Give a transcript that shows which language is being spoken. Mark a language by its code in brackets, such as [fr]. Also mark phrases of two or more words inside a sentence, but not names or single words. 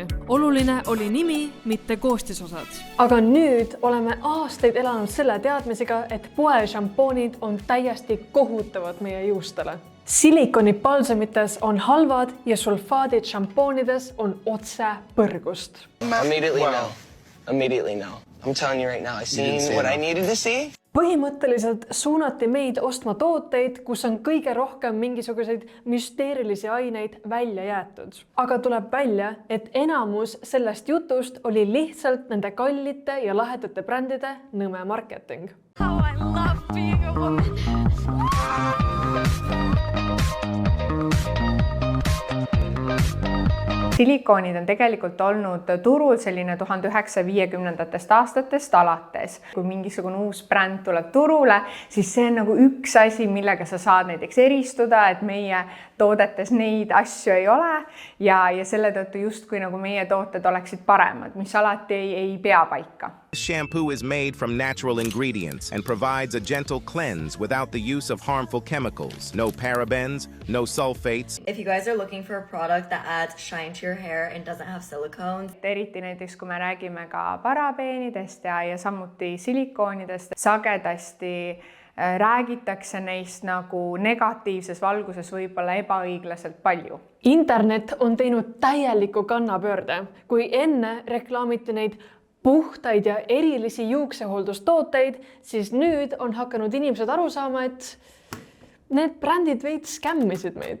[et] Oluline oli nimi, mitte koostisosad. Aga nüüd oleme aastaid elanud selle teadmisega, et poe šampoonid on täiesti kohutavad meie juustele. Silikoni balsamites on halvad ja sulfaadid šampoonides on otse põrgust. [en] Immediately no. I'm telling you right now, I seen what I needed to see. [et] Põhimõtteliselt suunati meid ostma tooteid, kus on kõige rohkem mingisuguseid müsteerilisi aineid välja jäetud. Aga tuleb välja, et enamus sellest jutust oli lihtsalt nende kallite ja lahedate brändide nõme marketing. [en] How I love being a woman. [et] Silikoonid on tegelikult olnud turul selline 1950-ndatest aastatest alates. Kui mingisugune uus bränd tuleb turule, siis see on nagu üks asi, millega sa saad näiteks eristuda, et meie toodetes neid asju ei ole ja selle tõttu justkui nagu meie tooted oleksid paremad, mis alati ei pea paika. [en] Shampoo is made from natural ingredients and provides a gentle cleanse without the use of harmful chemicals. No parabens, no sulfates. If you guys are looking for a product that adds shine to your hair and doesn't have silicones. [et] Eriti näiteks, kui me räägime ka parabeenidest ja samuti silikoonidest, sagedasti räägitakse neist nagu negatiivses valguses võib-olla ebaõiglaselt palju. Internet on teinud täieliku kannapöörde, kui enne reklaamiti neid puhtaid ja erilisi juuksehooldustooteid, siis nüüd on hakanud inimesed aru saama, et need brändid veits skämmisid meid.